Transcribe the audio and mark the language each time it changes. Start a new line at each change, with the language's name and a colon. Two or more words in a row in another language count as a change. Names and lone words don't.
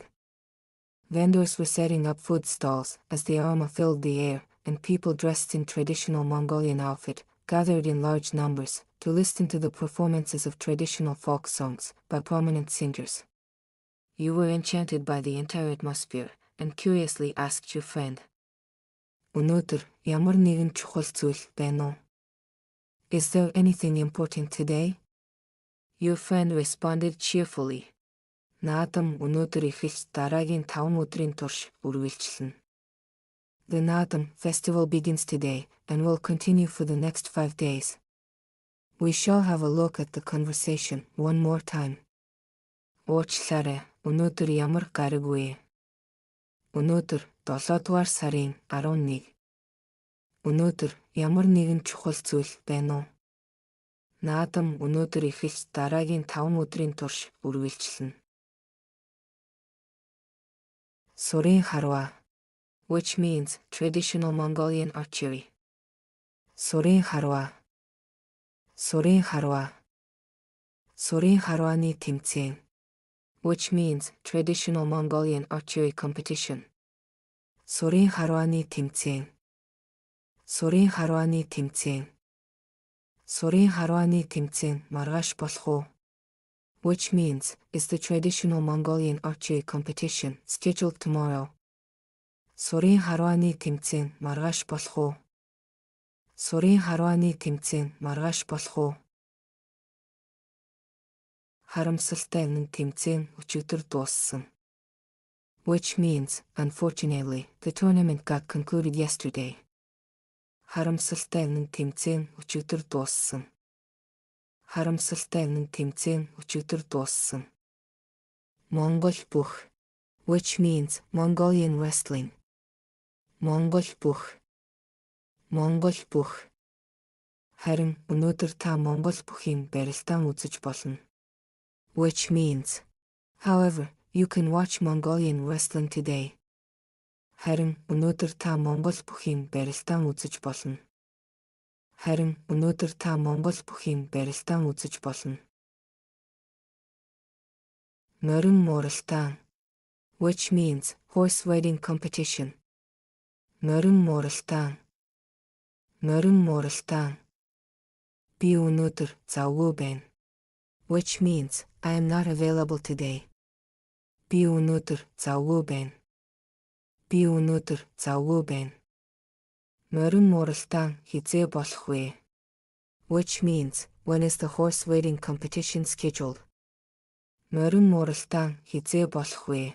English: Vendors were setting up food stalls as the aroma filled the air, and people dressed in traditional Mongolian outfit gathered in large numbers to listen to the performances of traditional folk songs by prominent singers. You were enchanted by the entire atmosphere and curiously asked your friend.
Mongolian: Өнөөдөр ямар нэгэн чухал зүйл байна уу?
English: Is there anything important today? Your friend responded cheerfully.
Mongolian: Наадам өнөөдөр эхэлж дараагийн 5 өдрийн турш үргэлжилнэ.
English: The Naadam festival begins today and will continue for the next 5 days. We shall have a look at the conversation one more time.
Mongolian: Уучлаарай, өнөөдөр ямар гариг вэ? Өнөөдөр 7-р сарын 11. Өнөөдөр ямар нэгэн чухал зүйл байна уу? Наадам өнөөдөр эхэлж дараагийн 5 өдрийн турш үргэлжилнэ. Сурын харва,
English: which means traditional Mongolian archery.
Mongolian: Сурын харва. Сурын харва. Сурын харваны тэмцээн,
English: which means traditional Mongolian archery competition.
Mongolian: Сурын харваны тэмцээн. Сурын харваны тэмцээн. Сурын харваны тэмцээн маргааш болох уу?
English: Which means, is the traditional Mongolian archery competition scheduled tomorrow?
Mongolian: Сурын харваны тэмцээн маргааш болох уу? Сурын харваны тэмцээн маргааш болох уу? Харамсалтай нь тэмцээн өчигдөр дууссан.
English: Which means, unfortunately, the tournament got concluded yesterday.
Mongolian: Харамсалтай нь тэмцээн өчигдөр дууссан. Харамсалтай нь тэмцээн өчигдөр дууссан. Монгол бүх,
English: which means Mongolian wrestling.
Mongolian: Монгол бүх. Монгол бүх. Харин өнөөдөр та Монгол бүхийн барилдаан үзэж болно.
English: Which means, however, you can watch Mongolian wrestling today.
Mongolian: Харин өнөөдөр та Монгол бүхийн барилдаан үзэж болно. Харин өнөөдөр та Монгол бүхийн барилдаан үзэж болно. Морин муралтаан,
English: which means horse riding competition.
Mongolian: Морин муралтаан. Морин муралтаан. Би өнөөдөр завгүй байна.
English: Which means, I am not available today.
Mongolian: Би өнөөдөр завгүй байна. Би өнөөдөр завгүй байна. Морин муралтаан хизээ болох вэ?
English: Which means, when is the horse riding competition scheduled?
Mongolian: Морин муралтаан хизээ болох вэ?